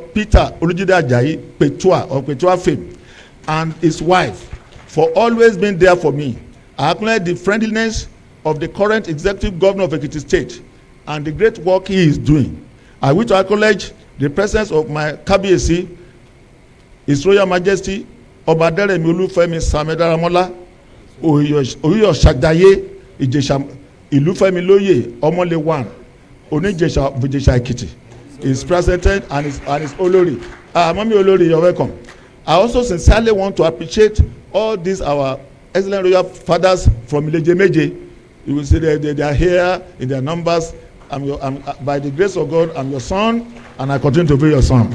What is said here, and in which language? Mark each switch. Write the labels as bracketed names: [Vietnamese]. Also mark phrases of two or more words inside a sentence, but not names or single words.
[English] Peter Olujide Ajayi Petua of Petua fame, and his wife for always being there for me. I acknowledge the friendliness of the current executive governor of Ekiti State and the great work he is doing. I wish to acknowledge the presence of my Kabiyesi, His Royal Majesty Bandele Olufemi Samedaramola Oyo Shagdaye Ijesha Ilufemi Loye Omole 1 Onijesha Ekiti is presented and is Olori. Mami Olori, you're welcome. I also sincerely want to appreciate all these our excellent royal fathers from Ileje-Meje. You will see they are here in their numbers. By the grace of God, I'm your son, and I continue to be your son.